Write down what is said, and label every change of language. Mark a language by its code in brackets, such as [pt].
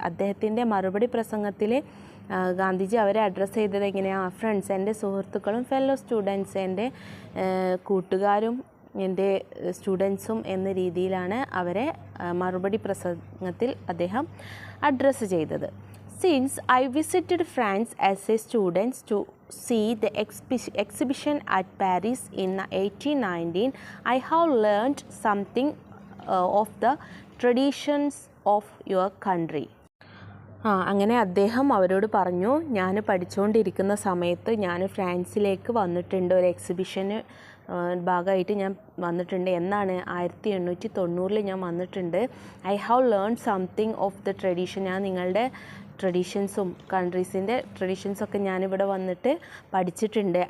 [ml] അദ്ദേഹത്തിൻ്റെ മറുപടി പ്രസംഗത്തിൽ ഗാന്ധിജി അവരെ അഡ്രസ്സ് ചെയ്തത് എങ്ങനെയാണ്? ഫ്രണ്ട്സ്, എൻ്റെ സുഹൃത്തുക്കളും, ഫെലോ സ്റ്റുഡൻസ്, എൻ്റെ കൂട്ടുകാരും, എൻ്റെ സ്റ്റുഡൻസും എന്ന രീതിയിലാണ് അവരെ മറുപടി പ്രസംഗത്തിൽ അദ്ദേഹം അഡ്രസ്സ് ചെയ്തത്. [en] Since I visited France as a student to see the exhibition at Paris in 1819, I have learned something of the traditions of your country. [ml] അങ്ങനെ അദ്ദേഹം അവരോട് പറഞ്ഞു, ഞാൻ പഠിച്ചുകൊണ്ടിരിക്കുന്ന സമയത്ത് ഞാൻ ഫ്രാൻസിലേക്ക് വന്നിട്ടുണ്ട്, ഒരു എക്സിബിഷന് ഭാഗമായിട്ട് ഞാൻ വന്നിട്ടുണ്ട്. എന്നാണ്? 1890 ഞാൻ വന്നിട്ടുണ്ട്. [en] I have learn something of the tradition. [ml] ഞാൻ നിങ്ങളുടെ ട്രഡീഷൻസും കൺട്രീസിൻ്റെ ട്രഡീഷൻസൊക്കെ ഞാനിവിടെ വന്നിട്ട് പഠിച്ചിട്ടുണ്ട്.